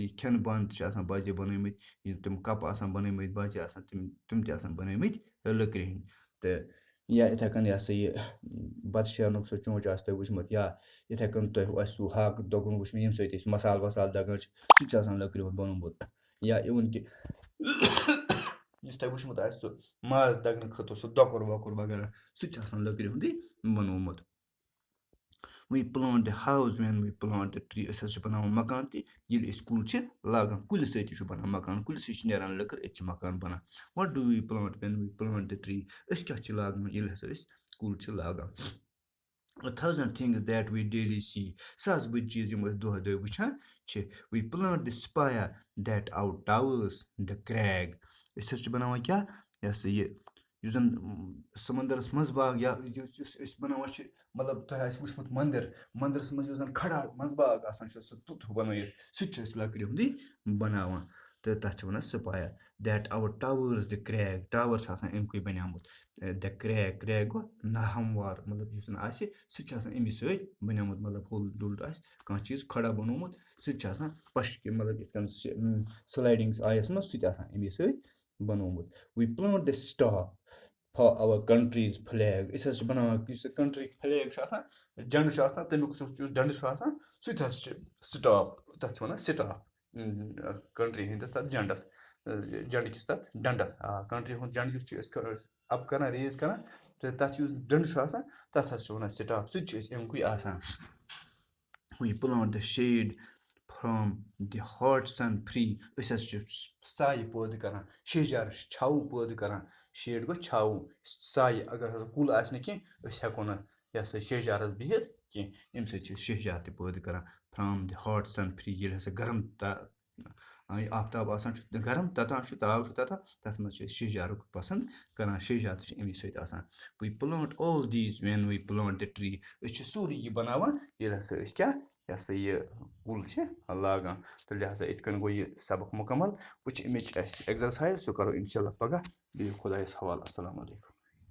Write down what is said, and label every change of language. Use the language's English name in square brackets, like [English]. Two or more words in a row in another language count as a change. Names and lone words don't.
[Kashmiri] یہِ کھٮ۪نہٕ بانہٕ تہِ چھِ آسان باجے بَنٲومٕتۍ یِم تِم کَپہٕ آسان بَنٲومٕتۍ باجے آسان تِم تہِ آسان بَنٲومٕتۍ لٔکرِ ہٕنٛدۍ تہٕ یا یِتھَے کٔنۍ یہِ ہسا یہِ بَتہٕ شیرنُک سُہ چونٛچہِ آسہِ تۄہہِ وٕچھمُت یا یِتھَے کٔنۍ تۄہہِ آسہِ سُہ ہاکہٕ دۄگُن وٕچھمُت ییٚمہِ سۭتۍ أسۍ مصالہٕ وصالہٕ دَگان چھِ سُہ تہِ چھِ آسان لٔکرِ ہُنٛد بَنومُت یا اِوٕن کہِ یُس تۄہہِ وٕچھمُت آسہِ سُہ ماز دَگنہٕ خٲطرٕ سُہ دۄکُر وۄکُر وغیرہ سُہ تہِ چھُ آسان لٔکرِ ہُنٛدُے بَنومُت. [English] We plant the house when we plant the tree. [Kashmiri] أسۍ حظ چھِ بَناوان مکان تہِ ییٚلہِ أسۍ کُل چھِ لاگان کُلہِ سۭتۍ تہِ چھُ بَنان مکان کُلہِ سۭتۍ چھِ نیران لٔکٕر أتۍ چھِ مکان بَنان. [English] What do we plant when we plant the tree? [Kashmiri] أسۍ کیٛاہ چھِ لاگان ییٚلہِ ہسا أسۍ کُل چھِ لاگان. [English] 1,000 things that we daily see. [Kashmiri] ساس بٔدۍ چیٖز یِم أسۍ دۄہے دۄہے وٕچھان چھِ. [English] We plant the spire that our towers the crag. [Kashmiri] أسۍ حظ چھِ بَناوان کیٛاہ یہِ ہسا یہِ یُس زَن سَمندرَس منٛز باغ یا یُس أسۍ بَناوان چھِ مطلب تۄہہِ آسہِ وٕچھمُت مَندرَس منٛز یُس زَن کھڑا منٛز باغ آسان چھُ سُہ توٚت ہیوٗ بَنٲیِتھ سُہ تہِ چھِ أسۍ لَکرِ ہُنٛدُے بَناوان تہٕ تَتھ چھِ وَنان سپایر. [English] دیٹ our towers the crag. [Kashmiri] ٹاوَر چھُ آسان اَمہِ کُے بَنیومُت. [English] the crag [Kashmiri] گوٚو ناہموار مطلب یُس زَن آسہِ سُہ تہِ چھُ آسان اَمی سۭتۍ بَنیومُت مطلب ہوٚل ڈُل آسہِ کانٛہہ چیٖز کھڑا بَنومُت سُہ تہِ چھُ آسان پَشہِ مطلب یِتھ کٔنۍ سٕلایڈِنٛگ آیَس منٛز سُہ تہِ آسان اَمی سۭتۍ بَنومُت. [English] We plant the star for our country's flag. [Kashmiri] أسۍ حظ چھِ بَناوان یُس یہِ [English] country flag [Kashmiri] چھُ آسان جَنڈٕ چھُ آسان تَمیُک یُس ڈَنڈٕ چھُ آسان سُہ تہِ حظ چھِ سٹاپ تَتھ چھِ وَنان [English] staff country [Kashmiri] ہِنٛدِس تَتھ جَنڈَس جَنڈٕ کِس تَتھ ڈَنڈَس کَنٹرٛی ہُنٛد جَنڈٕ یُس چھِ أسۍ اَپ کَران ریز کَران تہٕ تَتھ یُس ڈَنڈٕ چھُ آسان تَتھ حظ چھِ وَنان سٹاپ سُہ تہِ چھِ أسۍ اَمہِ کُے آسان. [English] We plant the shade from the hot sun free. [Kashmiri] أسۍ حظ چھِ سایہِ پٲدٕ کَران شہجار چھاوٕ پٲدٕ کَران شیڈ گوٚو چھاوٕ سایہِ اگر ہسا کُل آسہِ نہٕ کینٛہہ أسۍ ہٮ۪کو نہٕ یہِ ہسا شہجارَس بِہِتھ کینٛہہ اَمہِ سۭتۍ چھِ أسۍ شہجار تہِ پٲدٕ کَران. [English] from the hot sun free [Kashmiri] ییٚلہِ ہسا گرم آفتاب آسان چھُ گرم تَتان چھُ تاپھ چھُ تَتان تَتھ منٛز چھِ أسۍ شہجارُک پَسنٛد کَران شہجار تہِ چھِ اَمی سۭتۍ آسان. [English] We plant all these when we plant the tree. [Kashmiri] أسۍ چھِ سورُے یہِ بَناوان ییٚلہِ ہسا أسۍ کیٛاہ یہِ ہسا یہِ کُل چھِ لاگان تہٕ لہذا یِتھ کٔنۍ گوٚو یہِ سبق مُکمل وۄنۍ چھِ اَمِچ اَسہِ اٮ۪گزرسایز سُہ کَرو [Arabic] اِنشاء اللہ [Kashmiri] پگاہ بِہِو خۄدایَس حوالہٕ. [Arabic] اَسَلامُ علیکُم.